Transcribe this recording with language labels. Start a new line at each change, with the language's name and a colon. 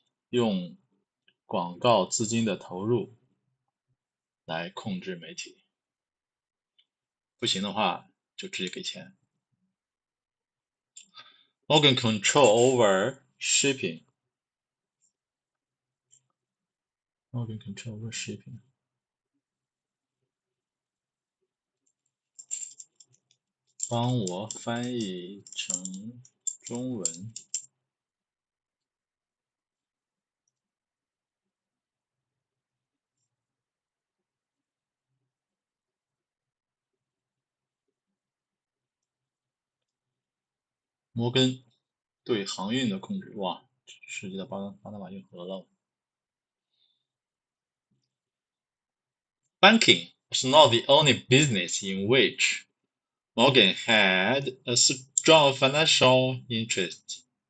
Chinese: 用广告资金的投入来控制媒体，不行的话就直接给钱。
English: Organ control over shipping. Organ control over shipping.
Chinese: 帮我翻译成中文。摩根对航运的控制，哇，涉及到巴拿马运河了。
English: Banking was not the only business in which Morgan had a strong financial interest.